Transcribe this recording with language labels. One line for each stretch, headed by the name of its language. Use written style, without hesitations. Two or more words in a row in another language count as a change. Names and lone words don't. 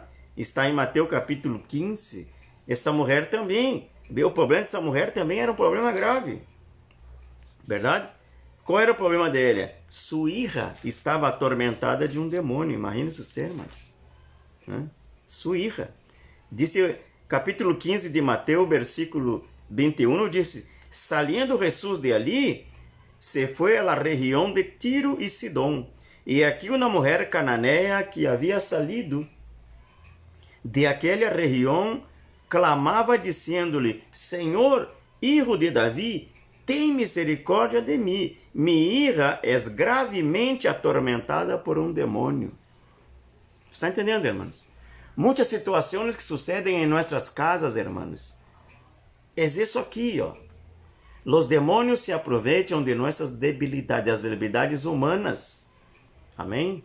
Portuguese: Está em Mateus capítulo 15, essa mulher também, o problema dessa mulher também era um problema grave, verdade? Qual era o problema dele? Sua hija estava atormentada de um demônio. Imagine-se os termos. Sua hija. Disse, capítulo 15 de Mateus, versículo 21, disse,
Spanish: saliendo Jesús
Portuguese: de ali, se foi a la região de Tiro e Sidom. E aqui uma mulher cananeia que havia salido de aquela região, clamava dizendo-lhe, Senhor,
Spanish: Hijo de
Portuguese: Davi, tem misericórdia de mim.
Spanish: Mi hija es gravemente atormentada por
Portuguese: um demônio. Está entendendo, irmãos? Muitas situações que sucedem em nossas casas, irmãos. É isso aqui, ó. Os demônios se aproveitam de nossas debilidades, as debilidades humanas. Amém?